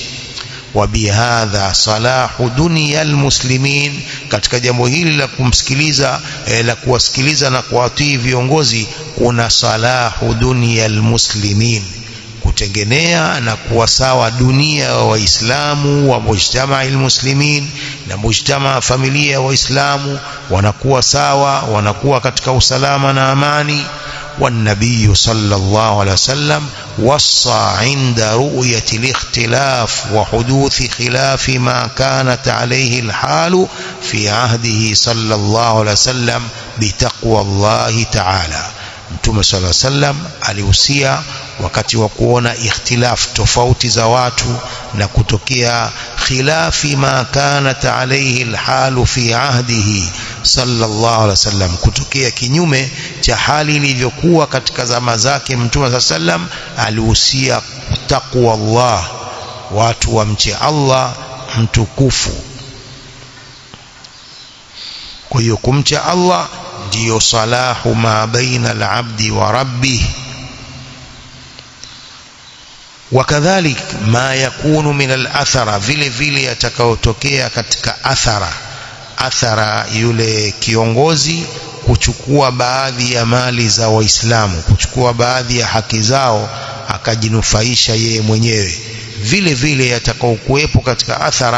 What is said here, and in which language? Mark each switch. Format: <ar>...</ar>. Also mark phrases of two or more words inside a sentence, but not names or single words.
<ar>وبهذا صلاح دنيا المسلمين,</ar> <sw>katika jambo hili la kumsikiliza la kuwasikiliza na kuwatii viongozi kuna</sw> <ar>صلاح دنيا المسلمين,</ar> <sw>kutengenea na kuwa sawa dunia wa Waislamu wa</sw> <ar>مجتمع المسلمين</ar> <sw>na mujtamaa familia ya Waislamu, wanakuwa sawa, wanakuwa katika usalama na amani.</sw> <ar>والنبي صلى الله عليه وسلم وصى عند رؤية الاختلاف وحدوث خلاف ما كانت عليه الحال في عهده صلى الله عليه وسلم بتقوى الله تعالى.</ar> <sw>Mtume</sw> <ar>صلى الله عليه وسلم</ar> <sw>alihusia wakati wa kuona ikhtilaf, tofauti za watu na kutokea</sw> <ar>خلاف ما كانت عليه الحال في عهده صلى الله عليه وسلم,</ar> <sw>kutokea kinyume cha hali ilivyokuwa katika zama zake Mtume sallam, alihusia</sw> <ar>تقوى الله,</ar> <sw>watu wamche Allah mtukufu. Kwa hiyo kumcha Allah ndiyo</sw> <ar>صلاح ما بين العبد وربه. وكذلك ما يكون من الأثرة,</ar> <sw>vile vile yatakayotokea katika athara yule kiongozi kuchukua baadhi ya mali za Waislamu, kuchukua baadhi ya haki zao akajinufaisha yeye mwenyewe, vile vile yatakayokuwepo katika athara.</sw>